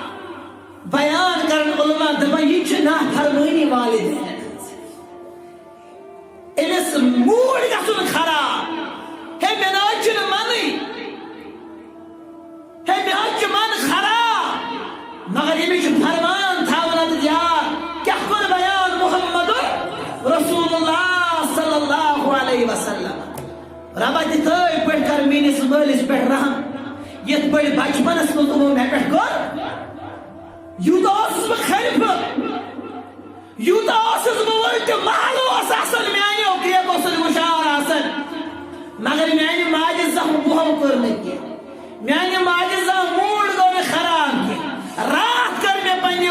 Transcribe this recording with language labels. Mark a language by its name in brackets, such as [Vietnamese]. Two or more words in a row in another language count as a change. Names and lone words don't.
[Kashmiri] بیان کرن علماء دپان یہ چھِ نافرمٲنی والدین أمِس موٗڈ گژھُن خراب ہے مےٚ نہ حظ چھُنہٕ منٕے ہے مےٚ حظ چھُ من خراب مگر أمِس چھُ فرمان تھاوان اتھ یاد کیاہ کوٚر بیان محمد رسول اللہ [Arabic] صلی اللہ علیہ وسلم [Kashmiri] ربا تِتھٲے پٲٹھۍ کر میٲنِس مٲلِس پٮ۪ٹھ رحم یتھ پٲٹھۍ بچپنس منٛز تِمو مےٚ پٮ۪ٹھ کوٚر یوٗتاہ اوسُس بہٕ خلفہٕ یوٗتاہ اوسُس بہٕ وٕلٹہٕ محل اوس آسان میانیو گریکو سۭتۍ ہُشار آسان مگر میانہِ ماجہِ زانٛہہ بوہم کٔر نہٕ کینٛہہ میانہِ ماجہِ زانٛہہ موٗڈ گوٚو نہٕ خراب کینٛہہ راتھ کٔر مےٚ پننہِ